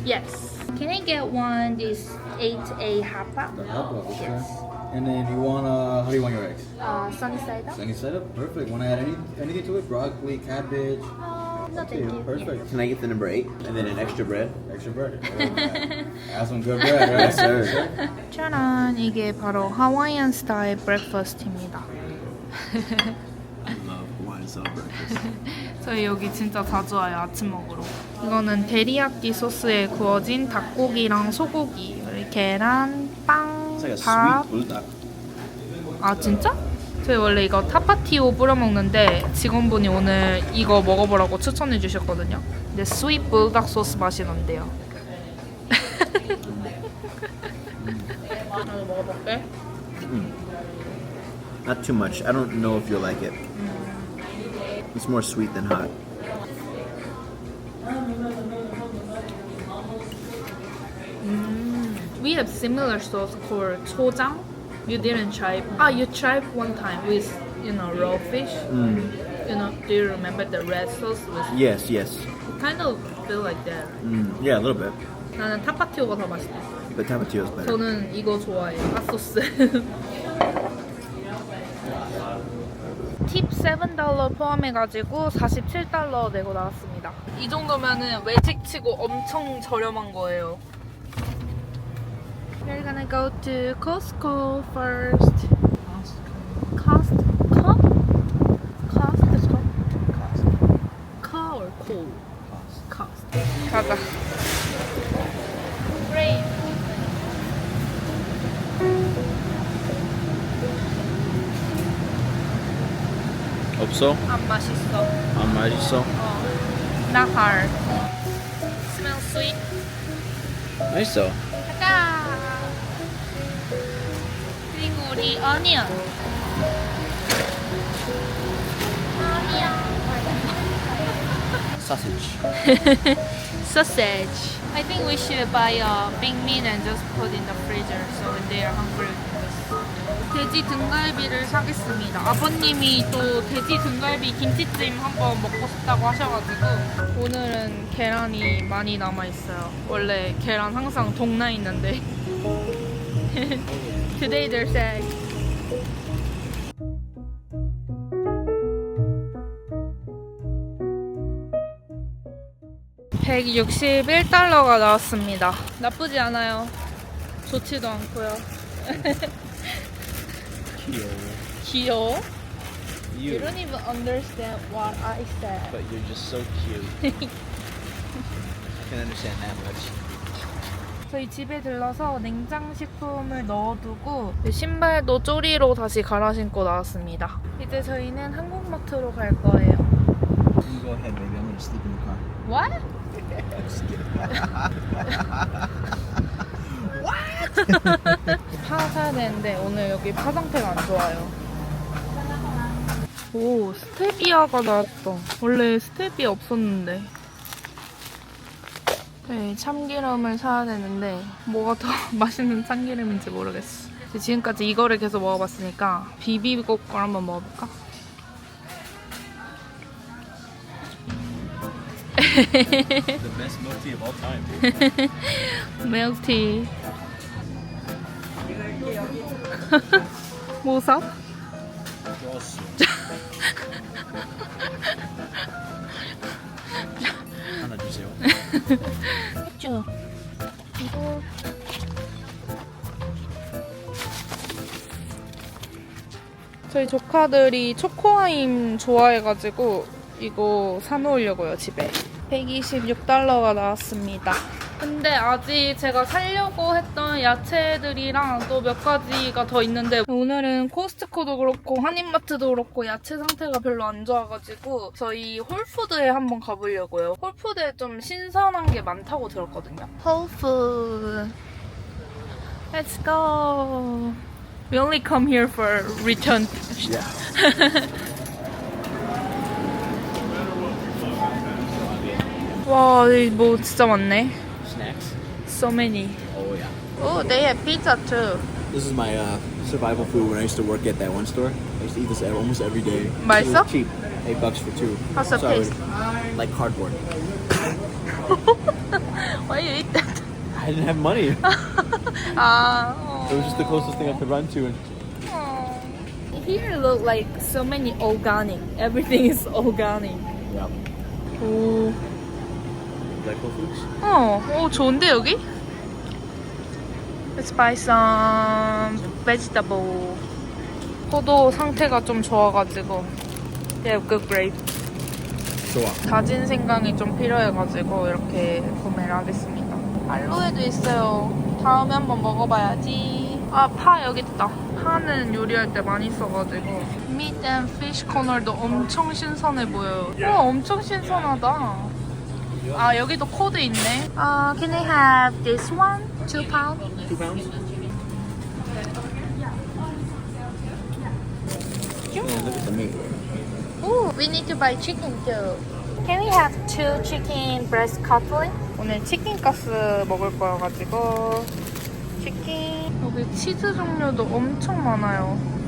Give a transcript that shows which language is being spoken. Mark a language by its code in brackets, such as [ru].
[en] Yes. Can I get one this 8A hapa? The hot dog, okay. Yes. And then you want how do you want your eggs? Sunny side up? Sunny side up? Perfect. Want to add anything to it? Broccoli, cabbage? No, thank you. Perfect. Can I get the number 8 and then an extra bread? Extra bread. Oh, man. Have some good bread, right? Yes, sir. [ko] 짜란, 이게 바로 하와이안 스타일 브렉퍼스트입니다. [en] I love Hawaiian style breakfast. [ko] 저희 여기 진짜 자주 와요, 아침 먹으러. 이거는 데리야끼 소스에 구워진 닭고기랑 소고기, 그리고 계란, 빵, [en] It's like a [ko] 밥. [en] sweet bulldog. [ko] 아 진짜? 저희 원래 이거 타파티오 뿌려 먹는데 직원분이 오늘 이거 먹어보라고 추천해 주셨거든요. 근데 스윗 불닭 소스 맛이 난대요. 나도 먹어볼게. [en] Not too much. I don't know if you'll like it. It's more sweet than hot. We have similar sauce called 초장. You didn't try. You tried one time with raw fish. You know, do you remember the red sauce? With Yes, yes. it kind of feel like that. Yeah, a little bit. [ko] 나는 타파티오가 더 맛있어. [en] But tapatio is better. [ko] 저는 이거 좋아해요. 핫소스. 팁 $7 포함해가지고 $47 내고 나왔습니다. 이 정도면은 외식치고 엄청 저렴한 거예요. [en] We're gonna go to Costco first. Costco? Costco? Co or co? Cost. [ko] 가자. [en] Great. [ko] 없어? 안 맛있어. 안 맛있어? [en] Not hard. Smells sweet. [ko] 맛있어. 가자. 그리고 우리 onion. [en] Sausage. Sausage. I think we should buy a big meat and just put in the freezer so when they are hungry we can just. [ko] 돼지 등갈비를 사겠습니다. 아버님이 또 돼지 등갈비 김치찜 한번 먹고 싶다고 하셔가지고 오늘은 계란이 많이 남아있어요. 원래 계란 항상 동나 있는데 [en] Today they're sad. [ko] 161달러가 나왔습니다. 나쁘지 않아요. 좋지도 않고요. 귀여워? [en] You You. don't even understand what I said. But you're just so cute. I can understand that much. [ko] 저희 집에 들러서 냉장식품을 넣어두고 신발도 쪼리로 다시 갈아 신고 나왔습니다. 이제 저희는 한국마트로 갈 거예요. [en] You go ahead, baby. I'm gonna sleep in the car. What? Just kidding. [ko] 파 사야 되는데 오늘 여기 파 상태가 안 좋아요. 오, 스테비아가 나왔다. 원래 스테비아 없었는데. 네, 참기름을 사야 되는데 뭐가 더 맛있는 참기름인지 모르겠어. 지금까지 이거를 계속 먹어봤으니까 비비고 걸 한번 먹어볼까? [en] The best milk tea of all time. [ko] 밀크티. 뭐 사? 좋았어. 하나 주세요. 했죠. 이거 저희 조카들이 초코아임 좋아해가지고 이거 사놓으려고요, 집에. 126달러가 나왔습니다. 근데 아직 제가 사려고 했던 야채들이랑 또 몇 가지가 더 있는데 오늘은 코스트코도 그렇고 한인마트도 그렇고 야채 상태가 별로 안 좋아가지고 저희 홀푸드에 한번 가보려고요. 홀푸드에 좀 신선한 게 많다고 들었거든요. [en] 홀푸드 Let's go. We only come here for return. Yeah. [ko] 와, 뭐 진짜 많네. [en] Snacks. So many. Oh yeah. Oh, they have pizza too. This is my survival food when I used to work at that one store. I used to eat this almost every day. It [ko] 맛있어? [en] was cheap. $8 for two. How's the So I would- taste? like cardboard. Why you eat that? I didn't have money. Ah. It was just the closest thing I could run to. And Here look like so many organic. Everything is organic. yeah. [ko] 오, [en] Is that Whole Foods? [ko] 오 좋은데 여기? [en] Let's buy some vegetable. [ko] 포도 상태가 좀 좋아가지고. [en] Yeah, good grape. [ko] 좋아. 다진 생강이 좀 필요해가지고 이렇게 구매를 하겠습니다. 알로에도 있어요. 다음에 한번 먹어봐야지. 아, 파 여기 있다. 파는 요리할 때 많이 써가지고. [en] Meat and fish corner [ko] 도 엄청 신선해 보여요. 와, 엄청 신선하다. 아, 여기도 코드 있네. [en] Can I have this one? 2 pound? 2 pounds? Yeah, look at the meat. Ooh, we need to buy chicken too. Can we have 2 chicken breast cutlet? [ko] 오늘 치킨 가스 먹을 거여가지고 치킨. 여기 치즈 종류도 엄청 많아요.